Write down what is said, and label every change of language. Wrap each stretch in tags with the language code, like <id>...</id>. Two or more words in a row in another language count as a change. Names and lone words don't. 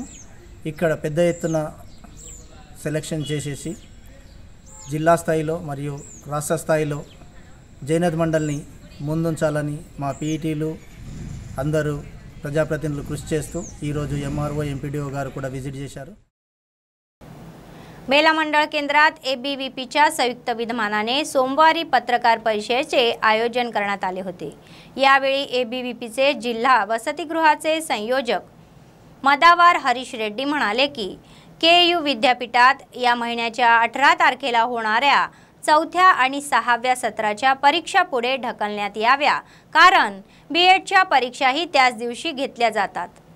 <te>ఇక్కడ పెద్ద ఎత్తున సెలెక్షన్ చేసేసి జిల్లా స్థాయిలో మరియు రాష్ట్ర స్థాయిలో జైనత్ మండల్ని ముందుంచాలని మా పీఈటీలు అందరూ ప్రజాప్రతినిధులు కృషి చేస్తూ ఈరోజు MRO MPDO గారు కూడా విజిట్ చేశారు।</te> <mr>बेला मंडळ केंद्रात ABVPच्या संयुक्त विद्यमानाने सोमवारी पत्रकार परिषदेचे आयोजन करण्यात आले होते। यावेळी ABVPचे जिल्हा वसतिगृहाचे संयोजक मदावार हरीश रेड्डी म्हणाले की KU विद्यापीठात या महिन्याच्या 18 तारखेला होणाऱ्या 4थ्या आणि 6व्या सत्राच्या परीक्षा पुढे ढकलण्यात याव्या, कारण BEdच्या परीक्षाही त्याच दिवशी घेतल्या जातात।</mr>